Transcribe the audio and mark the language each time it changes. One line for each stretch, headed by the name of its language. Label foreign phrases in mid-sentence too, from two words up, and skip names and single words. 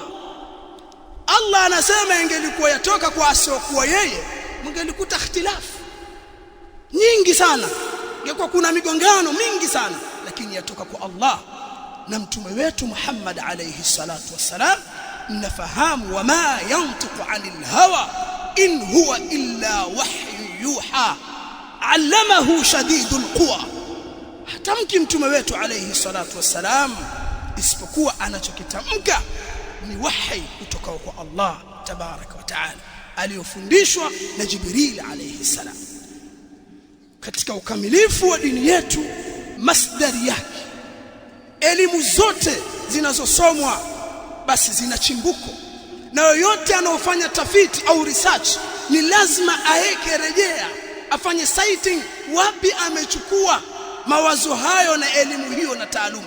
Swahili: Allah anasema ingelikuwa yatoka kwa asiokuwa yeye, mngelikuta ikhtilaf nyingi sana, ingekuwa kuna migongano mingi sana, lakini yatoka kwa Allah na mtume wetu Muhammad
Arabic: عليه الصلاة والسلام. Nafahamu وما ينطق عن الهوى إن هو إلا وحي يوحى علمه شديد القوى.
Swahili: Hatamki mtume wetu
Arabic: عليه الصلاة والسلام
Swahili: isipokuwa anachokitamka ni wahi kutoka kwa Allah
Arabic: تبارك وتعالى,
Swahili: aliyofundishwa na Jibril
Arabic: عليه السلام.
Swahili: Katika ukamilifu wa dini yetu, masdari yake, elimu zote zinazosomwa basi zina chimbuko, na yoyote anaofanya tafiti au research ni lazima aeke rejea, afanye citing wapi amechukua mawazo hayo na elimu hiyo na taaluma.